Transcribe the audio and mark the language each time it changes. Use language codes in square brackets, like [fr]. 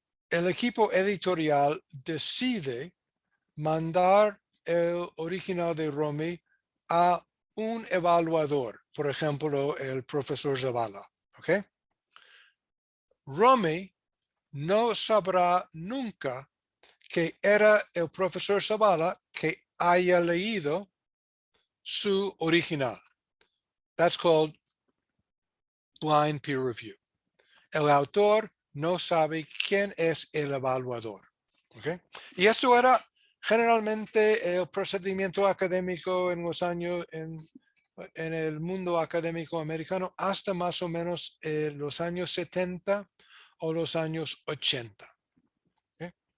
[es] El equipo editorial decide mandar el original de Romy a un evaluador, por ejemplo, el profesor Zavala. ¿Okay? Romy no sabrá nunca que era el profesor Zavala que haya leído su original. [en] That's called blind peer review. [es] El autor no sabe quién es el evaluador. ¿Okay? Y esto era generalmente el procedimiento académico en los años, en el mundo académico americano, hasta más o menos los años 70 o los años 80. ¿Okay?